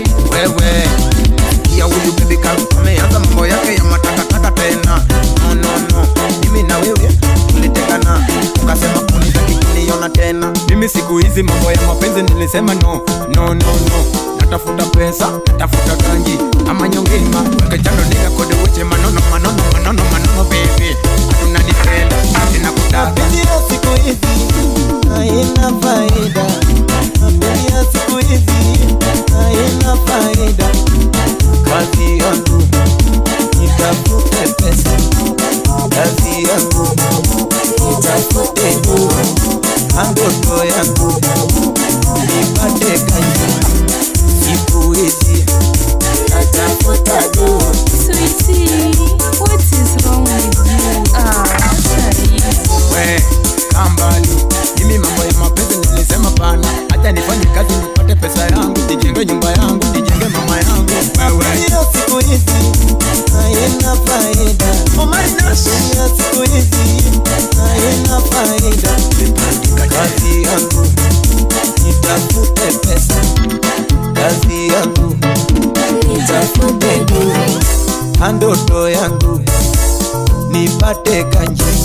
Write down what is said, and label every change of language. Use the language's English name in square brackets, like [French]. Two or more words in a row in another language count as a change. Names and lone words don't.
[Swahili] Wewe, ya huyu [English] baby girl, [Swahili] ameanza mambo yake ya matakataka tena. [English] No, no, no. [Swahili] Mimi na wewe, tulitekana. Ukasema unitaki kuniona tena. Mimi siku hizi mambo ya mapenzi nilisema [English] no, no, no, no. [Swahili] Natafuta pesa, natafuta ganji, ama nyongema. [Luo (Kenya and Tanzania)] Weke chando nigga kode weche manono, manono, manono, manono, [English] baby. [Swahili] Unanipenda, ninakutaka. Mapenzi ya siku hizi haina faida. Mapenzi ya siku hizi haina faida. Kazi yangu, nitafute pesa. Kazi yangu, nitafute nuru. Ndoto yangu, nipate kazi. Siku hizi natafuta nuru. [English] Sweetie, what is wrong with you? [Swahili] Ah, Shari. We, kaa mbali. Mimi mambo ya mapenzi nilisema pana. Acha nifanye kazi nipate pesa yangu, nijenge nyumba yangu, nijenge mama yangu. Wewe. Mapenzi ya siku hizi haina faida. [English] Oh my gosh. [Swahili] Mapenzi ya siku hizi haina faida. Kazi yangu, nitafute pesa. Kazi yangu, nitafute nuru. Ndoto yangu, nipate ganji.